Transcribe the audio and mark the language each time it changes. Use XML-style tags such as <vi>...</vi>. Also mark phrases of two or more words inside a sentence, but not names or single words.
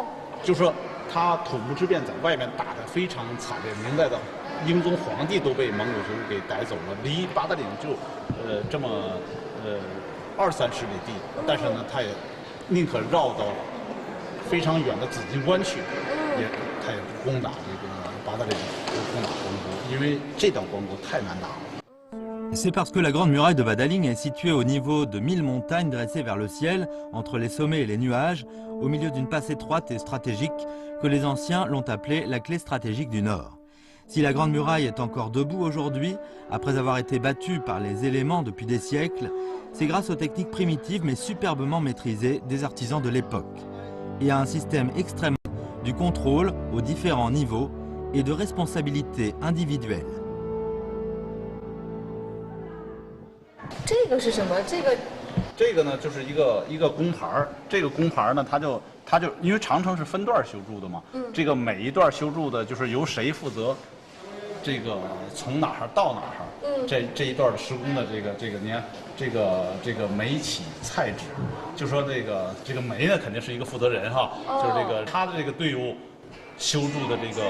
<zh>就说他土木之变在外面打得非常惨烈，明代的英宗皇帝都被蒙古族给逮走了，离八达岭就这么20-30里地，但是呢，他也宁可绕到非常远的紫金关去，他也不攻打这个八达岭，不攻打关沟，因为这道关沟太难打了。</zh> <fr>C'est parce que la Grande Muraille de Badaling est située au niveau de 1000 montagnes dressées vers le ciel, entre les sommets et les nuages, au milieu d'une passe étroite et stratégique, que les anciens l'ont appelée la clé stratégique du Nord. Si la Grande Muraille est encore debout aujourd'hui, après avoir été battue par les éléments depuis des siècles, c'est grâce aux techniques primitives mais superbement maîtrisées des artisans de l'époque, et à un système extrêmement du contrôle aux différents niveaux et de responsabilité individuelle.</fr> <zh>这个是什么？这个呢，就是一个工牌儿。这个工牌儿呢，它就因为长城是分段修筑的嘛，这个每一段修筑的就是由谁负责，这个从哪儿到哪儿，这一段的施工的这个你看这个煤起菜止，就说这个煤呢肯定是一个负责人哈，就是他的这个队伍修筑的</zh>